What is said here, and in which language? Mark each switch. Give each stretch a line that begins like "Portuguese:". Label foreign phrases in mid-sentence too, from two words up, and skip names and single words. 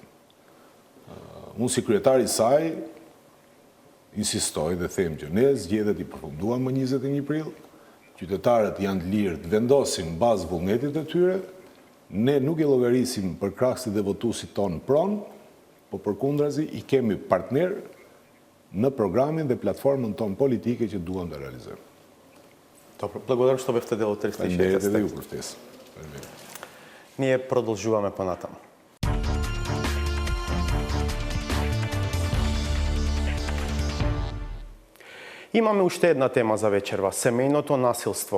Albanian: Unë si kryetari I saj insistoj dhe them që ne zgjedhjet I përfunduan më 21 prill, qytetarët janë të lirë të vendosin bazë vullnetit të tyre, ne nuk I llogarisim për krahësit dhe votuesit tonë pronë, po përkundrazi I kemi partner në programin dhe platformën tonë politike që duam të realizojmë.
Macedonian: Добро, благодарам што бевте дел од 36-та Фалендерите да ја упростес. Ние продолжуваме понатаму. Имаме уште една тема за вечерва – семејното насилство.